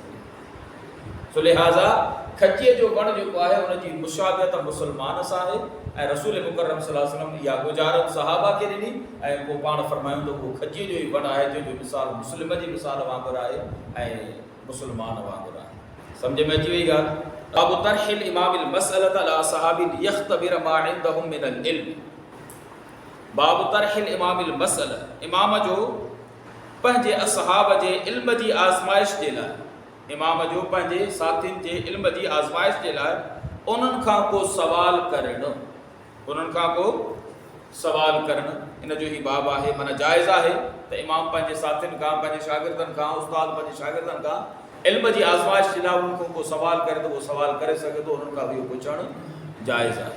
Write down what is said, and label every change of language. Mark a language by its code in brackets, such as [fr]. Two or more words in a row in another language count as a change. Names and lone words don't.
[sd] सो लिहाज़ा खजीअ जो वण जेको आहे उन जी मुशाबिहत मुस्लमान सां आहे। ऐं रसूल मुकरम [ar] صلى الله عليه وسلم [sd] इहा गुजारत सहाबा खे ॾिनी ऐं पोइ पाण फरमायूं त उहो खजीअ जो ई वण आहे जंहिंजो मिसाल मुस्लिम जी मिसाल वांगुरु आहे ऐं मुस्लमान वांगुरु आहे। सम्झ में अची वई ॻाल्हि। [ar] باب طرح الإمام المسألة على أصحابه يختبر ما عندهم من العلم. باب طرح الإمام المسألة, [sd] इमाम जो पंहिंजे असहाब जे इल्म जी आज़माइश जे लाइ, इमाम जो पंहिंजे साथियुनि जे इल्म जी आज़माइश जे लाइ उन्हनि खां को सवाल करणु, उन्हनि खां को सवाल करणु इन जो ई बाब आहे। माना जाइज़ आहे त इमाम पंहिंजे साथियुनि खां, पंहिंजे शागिर्दनि खां, उस्ताद पंहिंजे शागिर्दनि खां इल्म जी आज़माइश जे लाइ उन्हनि खां को सवाल करे त उहो सवाल करे सघे थो, उन्हनि खां इहो पुछणु जाइज़ आहे।